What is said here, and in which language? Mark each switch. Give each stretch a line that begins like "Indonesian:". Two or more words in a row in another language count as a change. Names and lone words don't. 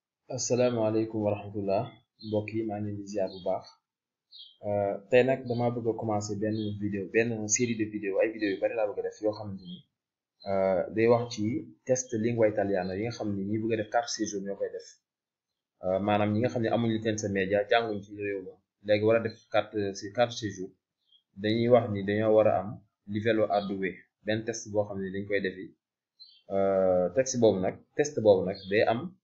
Arabic: السلام عليكم ورحمة الله
Wolof: mbokk yi maa ngi leen di ziar bu baax tey nag dama bëgg a commencer benn
French: série de vidéo
Wolof: ay vidéo yu bari laa bëgg a def yoo xamante ni day wax ci test
Italian: lingua italiana
Wolof: yi nga xam ni ñi bëgg a def
French: carte séjour
Wolof: ñoo koy def maanaam ñi nga xam ne amuñu licence media jànguñ ci réew ma léegi war a def
French: carte séjour
Wolof: dañuy wax ni dañoo war a am livello A2 benn test boo xam ne dañ koy defi test boobu nag day am